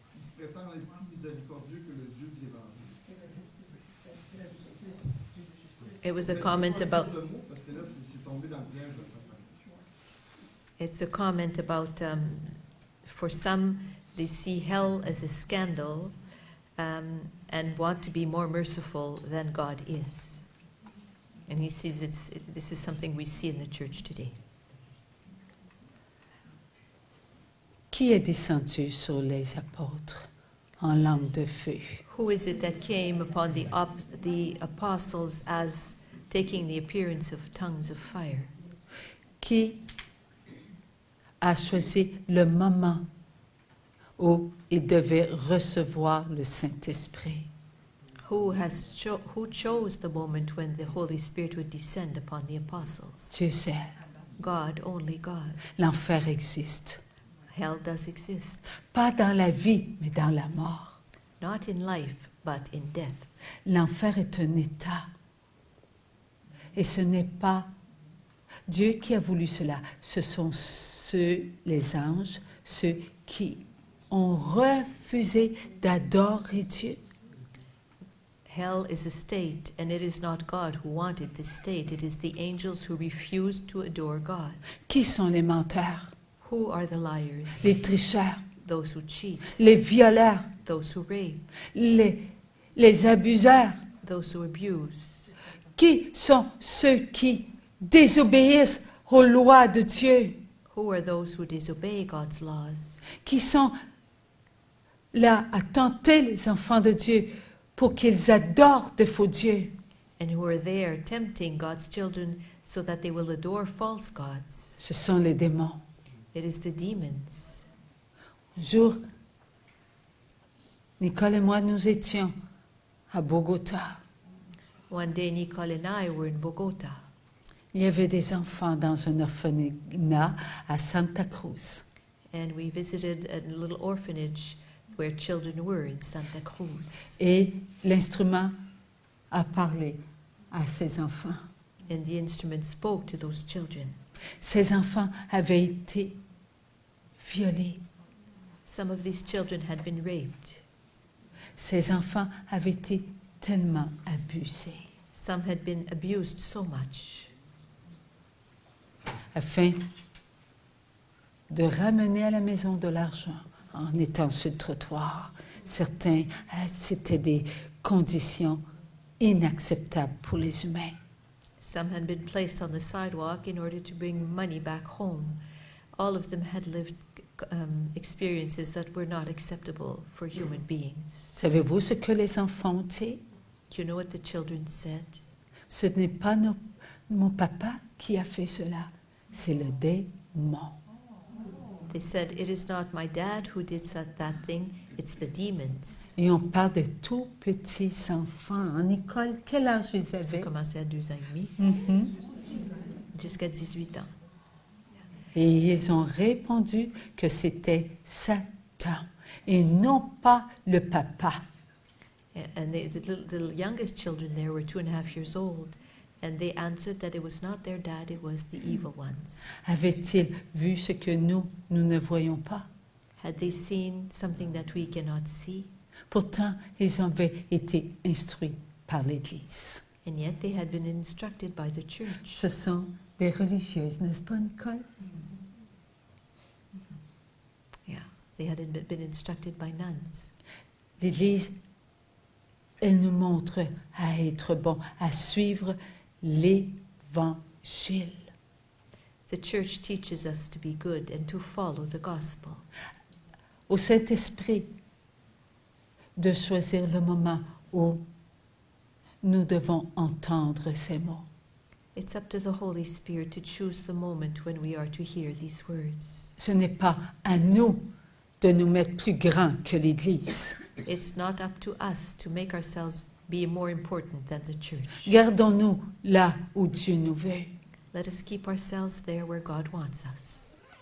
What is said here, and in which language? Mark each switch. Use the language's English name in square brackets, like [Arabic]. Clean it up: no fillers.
[French] Ils se prétendent être plus miséricordieux que le Dieu de l'Évangile. [English] it was a comment about [French] Le mot, parce que là, c'est tombé dans le piège de Satan. [English] it's a comment about for some they see hell as a scandal and want to be more merciful than God is. And he sees this is something we see in the church today. [French] Qui est descendu sur les apôtres en langue de feu? [English] Who is it that came upon the apostles as taking the appearance of tongues of fire? [French] Qui a choisi le moment où il devait recevoir le Saint-Esprit? [English] Who chose the moment when the Holy Spirit would descend upon the apostles? [French] Dieu sait. [English] God, only God. [French] L'enfer existe. [English] Hell does exist, [French] Pas dans la vie, mais dans la mort. [English] not in life, but in death. [French] L'enfer est un état. Et ce n'est pas Dieu qui a voulu cela. Ce sont les anges, ceux qui ont refusé d'adorer Dieu. [English] Hell is a state, and it is not God who wanted this state. It is the angels who refused to adore God. [French] Qui sont les menteurs, [English] Who are the liars? [French] les tricheurs, [English] Those who cheat, [French] les violeurs, [English] those who rape, [French] les abuseurs? [English] those who abuse. [French] Qui sont ceux qui désobéissent aux lois de Dieu? [English] Who are those who disobey God's laws? [French] Qui sont là à tenter les enfants de Dieu pour qu'ils adorent de faux dieux? [English] And who are there tempting God's children so that they will adore false gods? [French] Ce sont les démons. [English] It is the demons. [French] Un jour, Nicole et moi, nous étions à Bogota. [English] One day, Nicole and I were in Bogota. [French] Il y avait des enfants dans un orphelinat à Santa Cruz. [English] And we visited a little orphanage where children were in Santa Cruz. [French] Et l'instrument a parlé à ces enfants. [English] And the instrument spoke to those children. [French] Ces enfants avaient été violés. [English] Some of these children had been raped. [French] Ces enfants avaient été tellement abusés. [English] Some had been abused so much. [French] Afin de ramener à la maison de l'argent en étant sur le trottoir. Certains, c'était des conditions inacceptables pour les humains. [English] Some had been placed on the sidewalk in order to bring money back home. All of them had lived experiences that were not acceptable for human beings. [French] Savez-vous ce que les enfants ont dit? [English] Do you know what the children said? [French] Ce n'est pas mon papa qui a fait cela, c'est le démon. [English] They said, it is not my dad who did that thing, it's the demons. [French] Et on parle de tout petits enfants. En école, quel âge ils Ça a avaient? commencé à 2 ans et demi, Mhm. jusqu'à 18 ans. Et ils ont répondu que c'était Satan et non pas le papa. [English] And the youngest children there were 2.5 years old, and they answered that it was not their dad, it was the evil ones. [French] Avaient-ils vu ce que nous ne voyons pas? [English] Had they seen something that we cannot see? [French] Pourtant, ils avaient été instruits par l'Église. [English] And yet they had been instructed by the church. [French] Ce sont des religieuses, n'est-ce pas, Nicole? [English] Yeah, they had been instructed by nuns. [French] L'Église, elle nous montre à être bon, à suivre l'Évangile. [English] The church teaches us to be good and to follow the gospel. [French] Au Saint-Esprit, de choisir le moment où nous devons entendre ces mots. [English] It's up to the Holy Spirit to choose the moment when we are to hear these words. [French] Ce n'est pas à nous de nous mettre plus grands que l'Église. [English] It's not up to us to make ourselves be more important than the church. [French] Gardons-nous là où Dieu nous veut, [English] Let us keep ourselves there where God wants us,